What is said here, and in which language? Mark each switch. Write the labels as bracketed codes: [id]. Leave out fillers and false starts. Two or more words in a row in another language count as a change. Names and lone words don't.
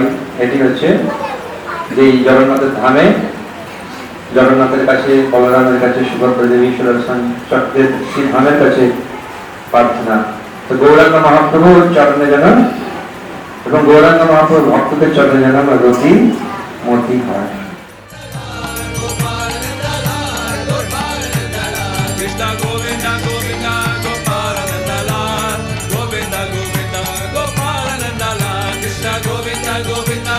[bn] এটি হচ্ছে যে জগন্নাথের ধামে জগন্নাথের কাছে, বলরামের কাছে, সুভদ্রা দেবী, সুদর্শন চক্রের শ্রী ধামের কাছে প্রার্থনা। তো গৌরাঙ্গ মহাপ্রভুর চরণে যেন এবং গৌরাঙ্গ মহাপ্রভু ভক্তদের চরণে যেন আমরা গতি মতি হয়। Krishna Govinda Govinda Gopala Nandala Govinda Govinda Gopala Nandala Krishna Govinda Govinda